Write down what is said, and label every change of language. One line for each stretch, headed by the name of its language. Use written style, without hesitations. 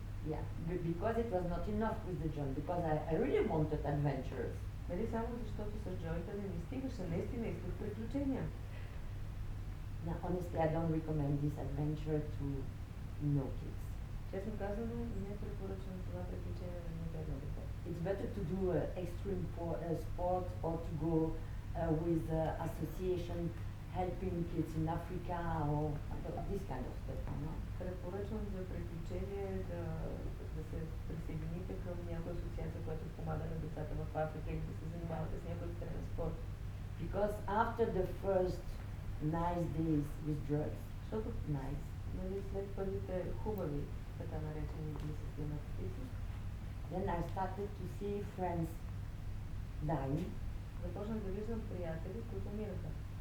English: Yeah, because it was not enough with the joint, because I really wanted adventures.
Bulgarian: Нали само защото с джойнта не ми стигаше, наистина исках приключения.
English: Now, honestly, I don't recommend this adventure to no kids.
Bulgarian: Честно казано, не препоръчвам това приключение на небедно дете.
English: It's better to do extreme sport or to go with association helping kids in Africa or this kind of stuff, you know?
Bulgarian: Препоръчвам за приключение да се присъедините към някоя асоциация, която помага на децата в Африка или да се занимавате с някой екстремен спорт.
English: Because after the first nice days with drugs,
Bulgarian: Защото
English: nice,
Bulgarian: нали, след първите хубави, така наречени дни с тия наркотици,
English: then I started to see friends dying.
Bulgarian: започнах да виждам приятели, които умираха.